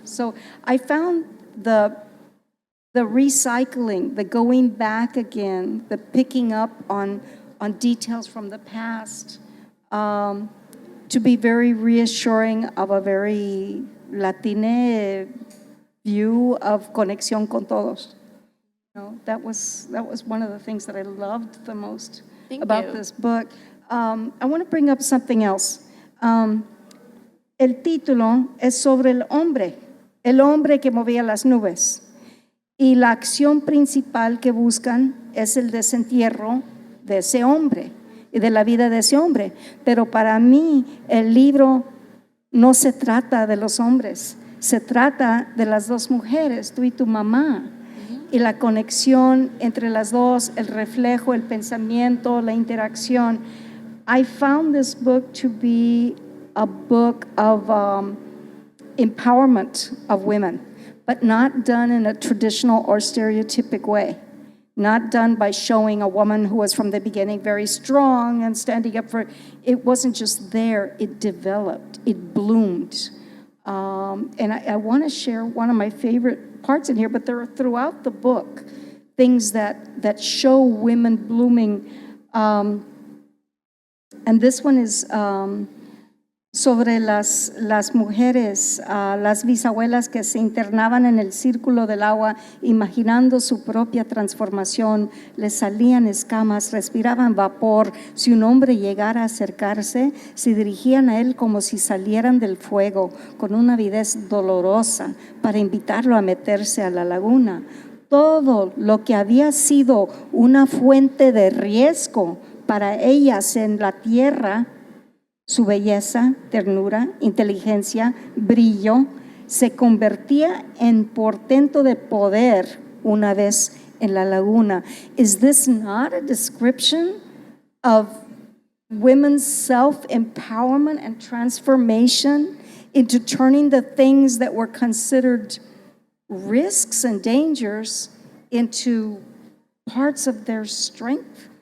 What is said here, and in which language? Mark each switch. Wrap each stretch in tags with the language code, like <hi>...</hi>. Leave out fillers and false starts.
<en>So I found the recycling, the going back again, the picking up on details from the past, to be very reassuring of a very Latine view of</en> <es>conexión con todos.</es> <en>That was one of the things that I loved the most about this book. I want to bring up something else.</en> <es>El título es sobre el hombre que movía las nubes, y la acción principal que buscan es el desentierro de ese hombre y de la vida de ese hombre. Pero para mí el libro no se trata de los hombres, se trata de las dos mujeres, tú y tu mamá, y la conexión entre las dos, el reflejo, el pensamiento, la interacción.</es> <en>I found this book to be a book of empowerment of women, but not done in a traditional or stereotypic way. Not done by showing a woman who was from the beginning very strong and standing up for, it wasn't just there, it developed, it bloomed. And I want to share one of my favorite parts in here, but there are throughout the book things that show women blooming. And this one is</en> <es>sobre las mujeres, las bisabuelas que se internaban en el círculo del agua, imaginando su propia transformación, les salían escamas, respiraban vapor. Si un hombre llegara a acercarse, se dirigían a él como si salieran del fuego, con una avidez dolorosa, para invitarlo a meterse a la laguna. Todo lo que había sido una fuente de riesgo para ellas en la tierra, su belleza, ternura, inteligencia, brillo, se convertía en portento de poder una vez en la laguna.</es> <en>Is this not a description of women's self-empowerment and transformation into turning the things that were considered risks and dangers into parts of their strength?</en>